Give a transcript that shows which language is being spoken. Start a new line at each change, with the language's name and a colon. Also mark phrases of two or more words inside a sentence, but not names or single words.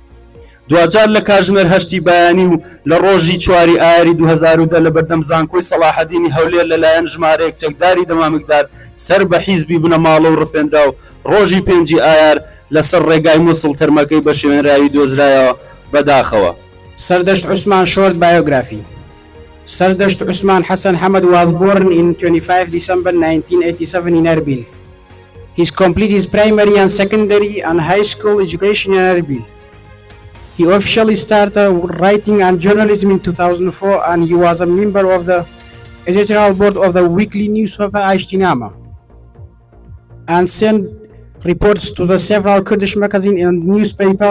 Central Kurdish: دوجار لە کاتژمێر 8 بەیانی و لە ڕۆژی 4 ئایاری 2010 لە بەردەم زانکۆی سەلاحەدینی هەولێر لەلایەن ژمارەیەک چەکداری دەمامکدار سەر بە حیزبی بنەماڵە و ڕفێنرا و ڕۆژی 5 ئایار لەسەر ڕێگای مووسڵ تەرمەکەی بە شوێنراوی دۆزرایەوە بەداخەوە. سەردەشت عوسمان
English: short biography. Sardasht Usman Hassan Hamad was born in 25 December 1987 in Erbil. He completed his primary and secondary and high school education in Erbil. He officially started writing and journalism in 2004 and he was a member of the editorial board of the weekly newspaper Aishtinama and sent reports to the several Kurdish magazines and newspaper.